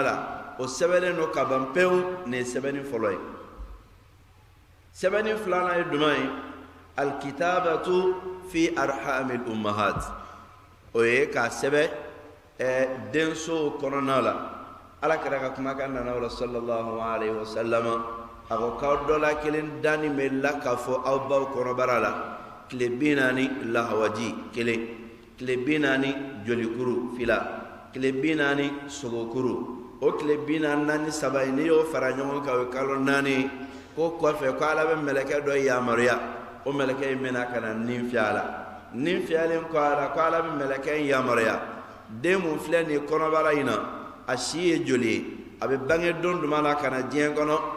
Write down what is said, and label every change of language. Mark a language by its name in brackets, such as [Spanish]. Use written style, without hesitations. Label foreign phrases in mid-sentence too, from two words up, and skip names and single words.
[Bambara] la o sɛbɛnlen don ka ban pewu nin ye sɛbɛnni fɔlɔ ye sɛbɛnni filanan ye jumɛn ye [Arabic] الكتابة في أرحام الأمهات [Bambara] o ye k'a sɛbɛn densow kɔnɔna la Alakira ka kumakan nana o la [Arabic] صلى الله عليه وسلم [Bambara] a ko k'aw dɔ la kelen dani bɛ la k'a fɔ aw baw kɔnɔbara la tile 40 lahawaji kelen tile 40 jolikuru fila tile 40 sogokuru o tile 43 n'i y'o fara ɲɔgɔn kan o ye kalo 4 ko kɔfɛ ko Ala bɛ mɛlɛkɛ dɔ yamaruya o mɛlɛkɛ in bɛna ka na nin fiyɛ a la nin fiyɛlen kɔ a la ko Ala bɛ mɛlɛkɛ in yamaruya den mun filɛ nin kɔnɔbara in na a si ye joli ye a bɛ bange don jumɛn na ka na diɲɛ kɔnɔ